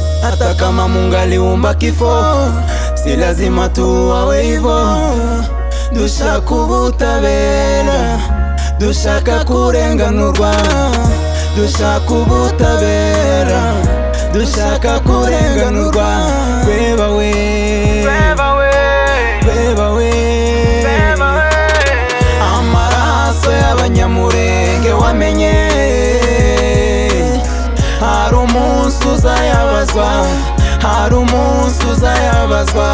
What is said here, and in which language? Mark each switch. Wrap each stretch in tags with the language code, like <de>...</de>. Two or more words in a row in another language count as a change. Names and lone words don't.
<sw>hata kama Mungu aliumba kifo, si lazima tuwawe hivyo.</sw> <rw>Dushaka ubutabera, dushaka kurenganurwa, dushaka ubutabera, dushaka kurenganurwa. Reba we, reba we, reba we, amaraso y'abanyamurenge wamenye, hari umunsi uzayabazwa, hari umunsi uzayabazwa.</rw>